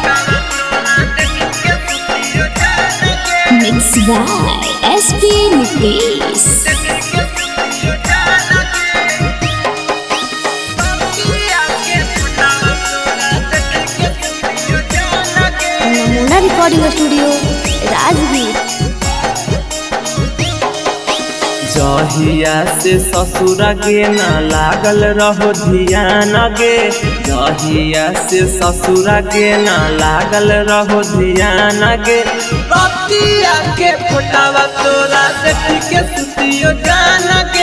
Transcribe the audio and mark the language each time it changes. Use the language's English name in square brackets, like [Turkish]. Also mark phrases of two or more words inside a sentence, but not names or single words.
[English] Mixed by SP Nitish. Namuna Recording Studio, Rajgir. [Magahi] जहिया से ससुरा गे ना लागल रहो ध्यान गे। जहिया से ससुरा गे ना लागल रहो ध्यान गे। बतिया के फोटावा तोरा देखी के सुतियो जान गे।